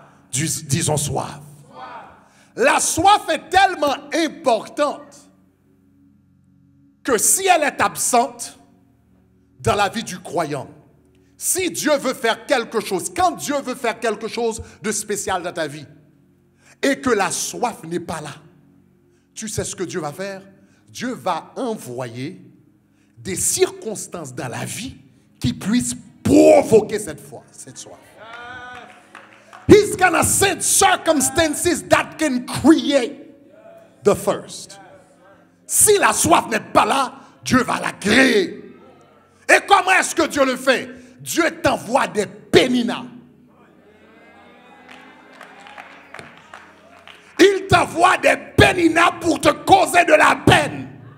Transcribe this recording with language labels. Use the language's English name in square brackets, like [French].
[French] Disons soif. La soif est tellement importante que si elle est absente dans la vie du croyant, si Dieu veut faire quelque chose, quand Dieu veut faire quelque chose de spécial dans ta vie, et que la soif n'est pas là, tu sais ce que Dieu va faire? Dieu va envoyer des circonstances dans la vie qui puissent provoquer cette soif. [English] He's gonna send circumstances that can create the thirst. [French] Si la soif n'est pas là, Dieu va la créer. Et comment est-ce que Dieu le fait? Dieu t'envoie des péninas. Il t'envoie des péninas pour te causer de la peine.